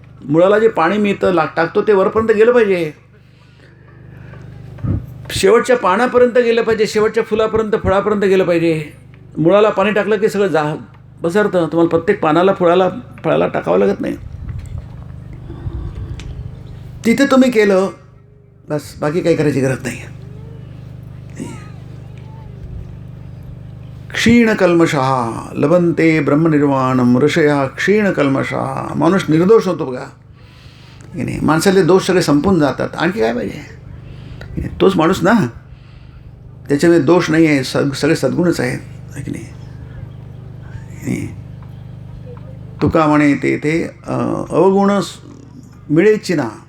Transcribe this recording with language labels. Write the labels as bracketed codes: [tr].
[mr] मुळाला जे पाणी मिळतं टाकतो ते वरपर्यंत गेलं पाहिजे, शेवटच्या पानापर्यंत गेलं पाहिजे, शेवटच्या फुलापर्यंत, फळापर्यंत गेलं पाहिजे. मुळाला पाणी टाकलं की सगळं बसरतं. तुम्हाला प्रत्येक पानाला फळाला टाकावं लागत नाही. तिथे तुम्ही केलं बस, बाकी काही करायची गरज नाही. [sa] क्षीण कल्मषः लबंते ब्रह्मनिर्वाणम ऋषया क्षीण कल्मषः. [mr] माणूस निर्दोष होतो बघा. नाही, माणसाले दोष सगळे संपून जातात. आणखी काय पाहिजे? तोच माणूस ना, त्याच्यामध्ये दोष नाही आहे, सगळे सद्गुणच आहेत. की नाही? तुका म्हणे ते अवगुण मिळेची ना.